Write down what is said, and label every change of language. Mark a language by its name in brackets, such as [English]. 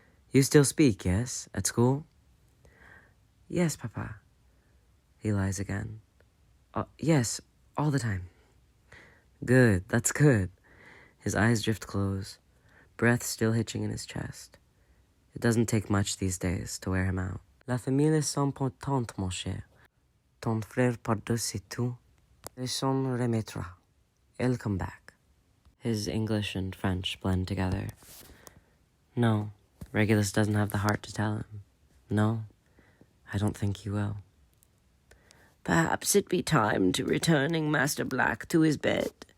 [English] "You still speak, yes? At school?" "Yes, Papa." He lies again. "Yes, all the time." "Good, that's good." His eyes drift close, breath still hitching in his chest. It doesn't take much these days to wear him out. [French] "La famille est importante, mon cher. Ton frère par-dessus tout. Le son remettra. Elle [English] come back." His English and French blend together. No, Regulus doesn't have the heart to tell him. No, I don't think he will. "Perhaps it be time to returning Master Black to his bed,"